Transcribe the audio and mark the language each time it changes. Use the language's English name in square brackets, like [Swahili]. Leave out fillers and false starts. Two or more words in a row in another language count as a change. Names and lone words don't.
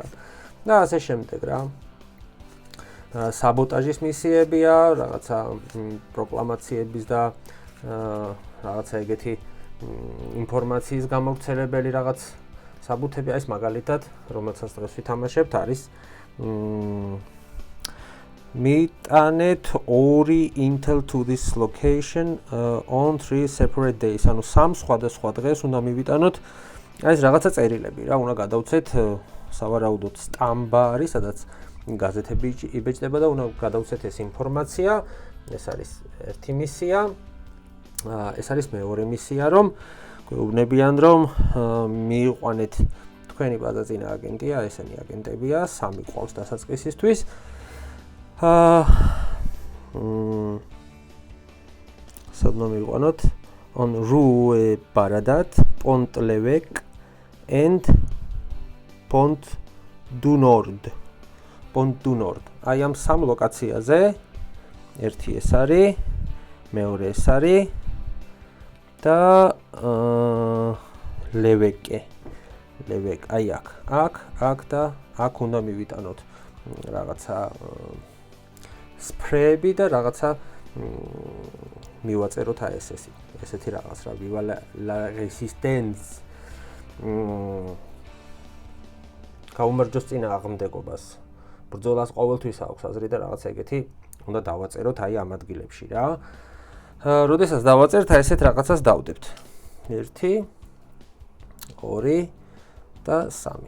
[Georgian] და ასე შემდეგ რა. საბოტაჟის მისიებია, რაღაცა პროკლამაციების და რაღაცა ეგეთი ინფორმაციის გამავრცელებელი რაღაც საბუთები, ეს მაგალითად, რომელსაც დღეს ვითამაშებთ, არის მიტანეთ ორი [English] Intel to this location on 3 separate days. [Georgian] ანუ სამ სხვადასხვა დღეს უნდა მივიტანოთ ეს რაღაცა წერილები რა, უნდა გადავცეთ სავარაუდოდ სტამბა არის, სადაც გაზეთები იბეჭდება და უნდა გადავცეთ ეს ინფორმაცია. ეს არის ერთი მისია. ეს არის მეორე მისია, რომ გვეუბნებიან, რომ მიიყვანეთ თქვენი ბაზაწინა აგენტია, ესენი აგენტებია, სამი ყავს დასაწყისისთვის. სადმა მივიყვანოთ [English] on Rue Baradat, Pont l'Evêque and Pont du Nord. [Georgian] Pont du Nord. აი ამ სამ ლოკაციაზე ერთი ეს არის, მეორე ეს არის და ლევეკე. ლევეკ, აი აქ და აქ უნდა მივიტანოთ რაღაცა სპრეები და რაღაცა მივაწეროთ აი ესეთი რაღაც რა, [French] viva la résistance. [Georgian] გაუმარჯოს წინააღმდეგობას. ბრძოლას ყოველთვის აქვს აზრი და რაღაცა ეგეთი უნდა დავაწეროთ აი ამ ადგილებში რა. როდესაც დავაწერთ, აი ესეთ რაღაცას დავდებთ. 1 2 და 3.